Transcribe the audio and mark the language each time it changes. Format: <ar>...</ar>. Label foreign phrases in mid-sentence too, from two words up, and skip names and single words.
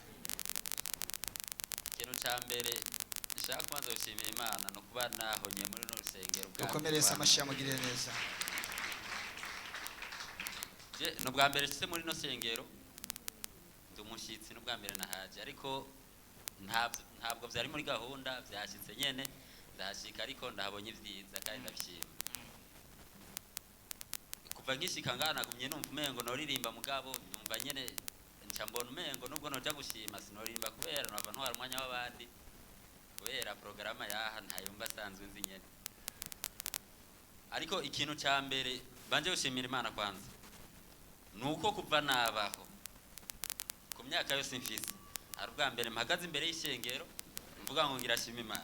<rn>Ikintu cya mbere nshaka kubanza gushimira Imana no kuba nahonye muri runo rusengero bwa dukomereza amashyi yamugiriye neza. No bwa mbere se muri no sengero umushyitsi no bwa mbere nahaje ariko ntabwo byari muri gahunda byashyitse nyene ndahashika ariko ndahabonye ibyiza kandi ndabishima kuva nkishika ngana gumye numva umengo noririmba mugabo numva nyene nca mbona umengo nubwo noja gushima sinoririmba kubera nava ntwara umwanya w'abandi kubera programa yaha ntayumva sanzwe nzi nyene ariko ikintu ca mbere banje gushimira Imana kwanza nuko kuva nabaho ku myaka yose mfise ari ubwa mbere mpagaze imbere y'ishengero mvuga ngo ngirashima Imana.</rn>